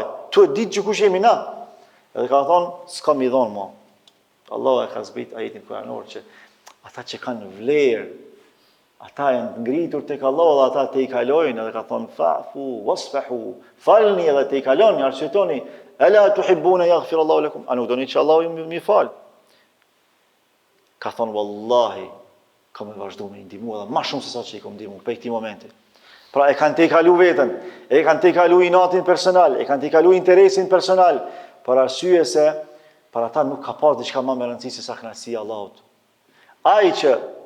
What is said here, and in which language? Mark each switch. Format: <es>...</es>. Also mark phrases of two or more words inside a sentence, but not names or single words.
<sq>Tu e ditë që kush jemi na. Edhe ka thonë, s'kam i dhënë mua. Allah e ka zbrit ajetin kuranor që ata që kanë vlerë, ata janë ngritur tek Allah dhe ata te i kalojnë, edhe ka thonë</sq> <ar>فاعفوا واصفحوا,</ar> <sq>falni edhe te i kaloni, arsyetoni,</sq> <ar>ألا تحبون يغفر الله لكم,</ar> <sq>a nuk doni që Allahu ju më fal? Ka thonë wallahi, kam e vazhdu me ndihmu edhe më shumë se sa që i kam ndihmu për këtij momenti. Pra e kanë te i kalu veten, e kanë te i kalu inatin personal, e kanë te i kalu interesin personal, për arsye se për ata nuk ka pas diçka më me rëndësi se sa kënaqësia e Allahut.</sq>